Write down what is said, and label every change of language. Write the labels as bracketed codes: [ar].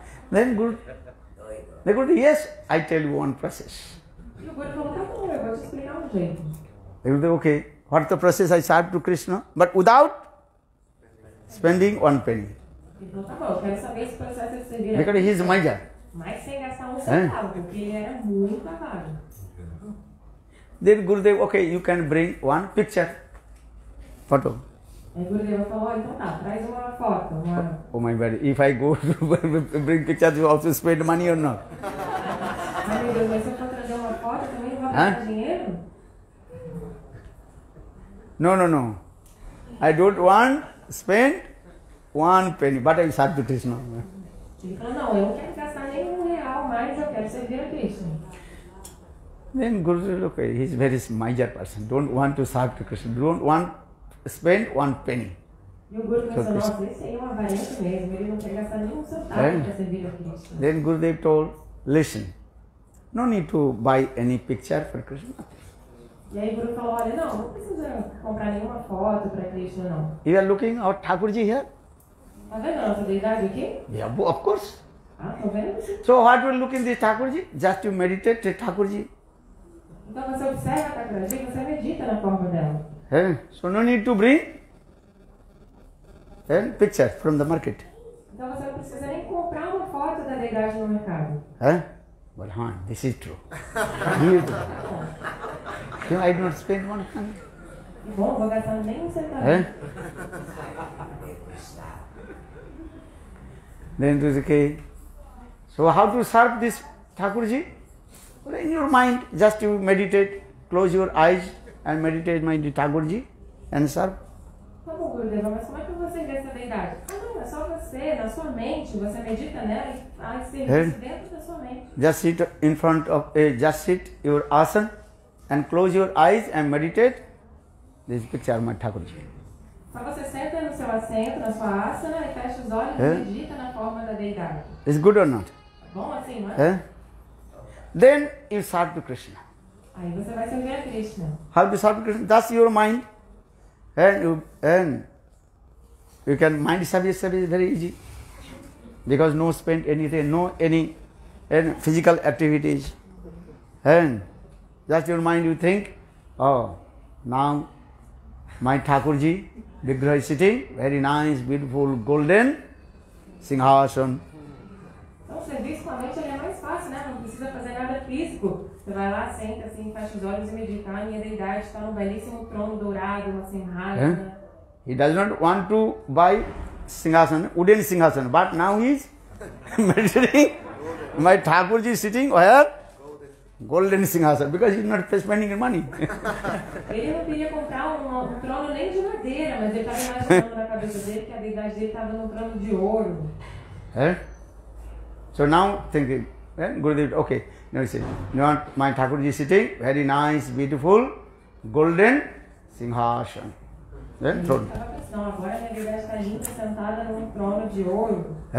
[en] Then Guru, yes, I tell you one process. [pt] E o Guru falou, tá bom, eu vou te explicar um jeito. [en] They will say, okay, what the process I serve to Krishna, but without spending one penny. [pt] Ele falou, tá bom, eu quero saber esse processo de servir a [en] Because he is Maja. [pt] mas sem gastar um centavo, porque ele era muito avaro. [en] Then Gurudev, okay, you can bring one picture, photo. [pt] Aí o Gurudev falou, então tá, traz uma foto. [en] Oh my God, if I go to bring pictures, you also spend money or not? [pt] Ai meu Deus, mas se eu for trazer uma foto, também não vai gastar dinheiro? [en] No. I don't want to spend one penny, but I serve to Krishna. [pt] Ele falou, não, eu não quero gastar nem R$1, mas eu quero servir a Krishna. [en] Then Guru said, okay, he is very miser person, don't want to serve to Krishna, don't want to spend one penny. [pt] E o Guru pensou, nossa, esse aí é um avarento mesmo, ele não quer gastar nenhum centavo para servir a Krishna. [en] Then Gurudev told, listen, no need to buy any picture for Krishna. [pt] E aí o Guru falou, olha, não precisa comprar nenhuma foto para Krishna, não. [en] You are looking our Thakurji here? [pt] Tá vendo a nossa deidade aqui? [en] Yeah, of course. [pt] Ah, tô vendo sim. [en] So what will look in this Thakurji? Just to meditate the Thakurji. [pt] Então você observa a Thakurji, você medita na forma dela. [en] So no need to bring picture from the market. [pt] Então você não precisa nem comprar uma foto da deidade no mercado. [en] But this is true. I do not spend one penny. [pt] Bom, vou gastar nem um centavo. [en] Then it is okay. So how to serve this Thakurji? Well, in your mind, just you meditate, close your eyes and meditate my Thakurji and serve. [pt] Tá bom, Gurudeva, mas como é que você vê essa deidade? Ah, não, é só você, na sua mente, você medita nela e faz serviço dentro da sua mente. [en] Just sit in front of just sit your asana and close your eyes and meditate. This picture of my Thakurji. [pt] Só você senta no seu assento, na sua asana e fecha os olhos e medita na forma da deidade. [en] Is good or not? [pt] Bom assim, não é? [en] Then you serve to Krishna. [pt] Aí você vai servir a Krishna. [en] How to serve to Krishna? That's your mind. And you can mind service is very easy. Because no spend anything, no any physical activities. And just your mind you think, oh, now my Thakurji, Vigraha is sitting, very nice, beautiful, golden, Singhasana. [pt] Então, o serviço com a mente ele é mais fácil, né? Não precisa fazer nada físico. Você vai lá, senta assim, fecha os olhos e medita. A minha deidade está num belíssimo trono dourado, uma singhasana. [en] He does not want to buy Singhasana, wooden Singhasana, but now he is meditating. My Thakurji is sitting where? Golden Singhasana, because he is not spending money. [pt] Ele não queria comprar um trono nem de madeira, mas ele estava imaginando na cabeça dele que a deidade dele estava num trono de ouro. [en] So now thinking, Gurudev, okay, now he says, you want my Thakurji sitting, very nice, beautiful, golden Singhasana. Throne. [pt] Estava pensando, agora a minha deidade está linda, sentada num trono de ouro.